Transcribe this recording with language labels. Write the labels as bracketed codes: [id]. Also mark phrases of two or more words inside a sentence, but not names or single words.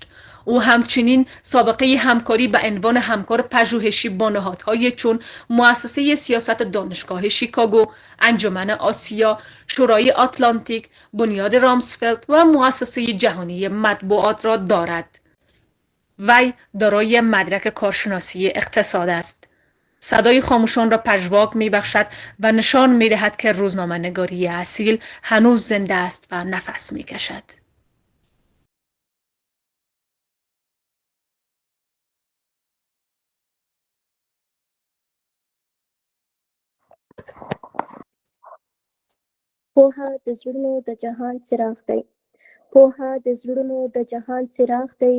[fa] او همچنین سابقه همکاری به عنوان همکار پژوهشی با نهادهای چون مؤسسه سیاست دانشگاه شیکاگو، انجمن آسیا، شورای آتلانتیک، بنیاد رامسفلد و مؤسسه جهانی مطبوعات را دارد. وی دارای مدرک کارشناسی اقتصاد است. صدای خاموشان را پژواک می‌بخشد و نشان می‌دهد که روزنامه‌نگاری اصیل هنوز زنده است و نفس می‌کشد. [ps] پوهه د زړونو د جهان څراغ دی. پوهه د زړونو د جهان څراغ دی.